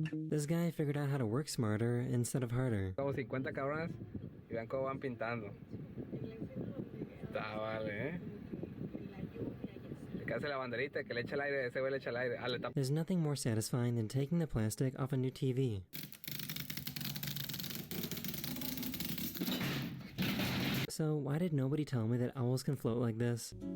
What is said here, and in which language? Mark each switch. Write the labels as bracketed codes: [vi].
[en] This guy figured out how to work smarter instead of harder. [es] Como 50 cabrones y vean cómo van pintando. Está vale, que hace la banderita, que le echa el aire, ese güey le echa el aire. [en] There's nothing more satisfying than taking the plastic off a new TV. So why did nobody tell me that owls can float like this?